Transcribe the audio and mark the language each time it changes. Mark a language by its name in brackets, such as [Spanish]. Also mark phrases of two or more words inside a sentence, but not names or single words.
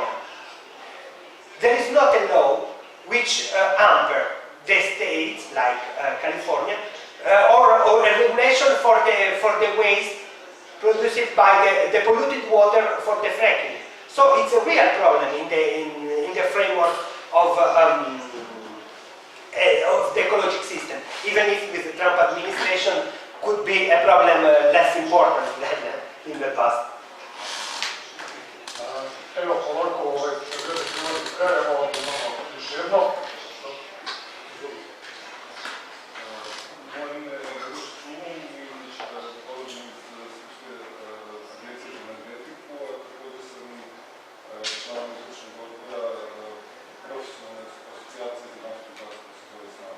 [English] There is not a law which hamper the states like California or a regulation for the waste produced by the polluted water for the fracking. So it's a real problem in the framework of the ecological system, even if with the Trump administration could be a problem less important than in the past. [Serbian] Evo, ovako, predstavljati kraja, ovo imamo još jedno. Moje ime je Unfulfilled i dolazim iz Srpske agencije za energetiku, a također sam i član izvršnog odbora profesionalne asocijacije za naftu i gas koja se zove SNAG.